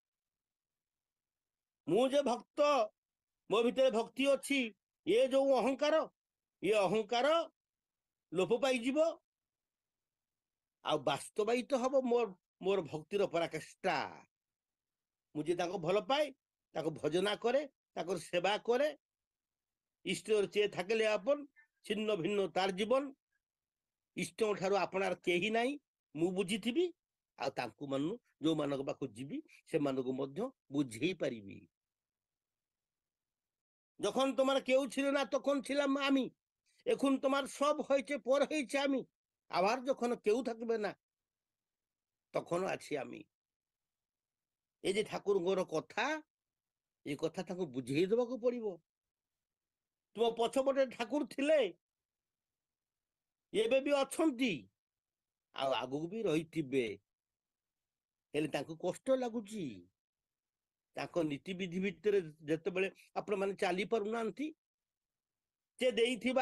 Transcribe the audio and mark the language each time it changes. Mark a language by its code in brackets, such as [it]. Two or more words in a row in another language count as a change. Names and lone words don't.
[or] ମୁଁ ଯେ ଭକ୍ତ, ମୋ ଭିତରେ ଭକ୍ତି ଅଛି, ଏ ଯୋଉ ଅହଙ୍କାର, ଏ ଅହଙ୍କାର ଲୋପ ପାଇଯିବ। ଆଉ ବାସ୍ତବାୟିତ ହବ ମୋର ଭକ୍ତିର ପରାକାଷ୍ଠା। ମୁଁ ଯେ ତାଙ୍କୁ ଭଲ ପାଏ, ତାକୁ ଭଜନା କରେ, ତାଙ୍କର ସେବା করে, [bn] ঈশ্বর চেয়ে থাকলে আপন, ছিন্ন ভিন্ন তার জীবন। [or] ইষ্টଙ୍କ ଠାରୁ ଆପଣାର କେହି ନାହିଁ, ମୁଁ ବୁଝିଥିବି। ଆଉ ତାଙ୍କୁ ଯୋଉମାନଙ୍କ ପାଖକୁ ଯିବି ସେମାନଙ୍କୁ ମଧ୍ୟ ବୁଝେଇ ପାରିବି। [bn] যখন তোমার কেউ ছিল না তখন ছিলাম আমি, এখন তোমার সব হয়েছে, পর হয়েছে আমি, আবার যখন কেউ থাকবে না তখনও আছি আমি। [or] ଏଇ ଯେ ଠାକୁରଙ୍କର କଥା, ଏଇ କଥା ତାଙ୍କୁ ବୁଝେଇ ଦେବାକୁ ପଡିବ। ତୁମ ପଛପଟେ ଠାକୁର ଥିଲେ, ଏବେ ବି ଅଛନ୍ତି, ଆଉ ଆଗକୁ ବି ରହିଥିବେ। ହେଲେ ତାଙ୍କୁ କଷ୍ଟ ଲାଗୁଛି। ତାଙ୍କ ନୀତିବିଧି ଭିତରେ ଯେତେବେଳେ ଆପଣମାନେ ଚାଲି ପାରୁନାହାନ୍ତି, ସେ ଦେଇଥିବା